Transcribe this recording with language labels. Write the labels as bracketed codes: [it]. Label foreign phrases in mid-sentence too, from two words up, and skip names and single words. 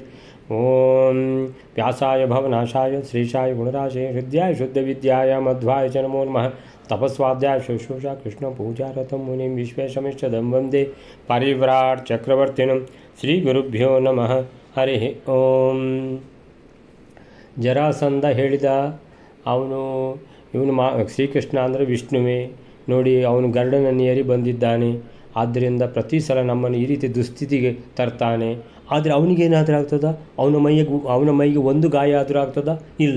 [sa] ओम व्यासाय भवनाशाय श्रीशाय गुणराशे हृदयाय शुद्धविद्याय मध्वाय च नमो नमः। तपस्वाध्याय शुश्रूषा कृष्ण पूजारतं मुनिं विश्वेशमिष्टदं वन्दे परिव्राट् चक्रवर्तिनं श्रीगुरुभ्यो नमः। हरि ओम। [kn] ಜರಾಸಂಧ ಹೇಳಿದ ಇವನು ಶ್ರೀಕೃಷ್ಣ ಅಂದರೆ ವಿಷ್ಣುವೇ ನೋಡಿ, ಅವನು ಗರುಡನನ್ನು ಏರಿ ಬಂದಿದ್ದಾನೆ, ಆದ್ದರಿಂದ ಪ್ರತಿ ಸಲ ನಮ್ಮನ್ನು ಈ ರೀತಿ ದುಸ್ಥಿತಿಗೆ ತರ್ತಾನೆ. ಆದರೆ ಅವನಿಗೇನಾದರೂ ಆಗ್ತದ? ಅವನ ಮೈಗೆ ಒಂದು ಗಾಯ ಆದರೂ ಆಗ್ತದ? ಇಲ್ಲ.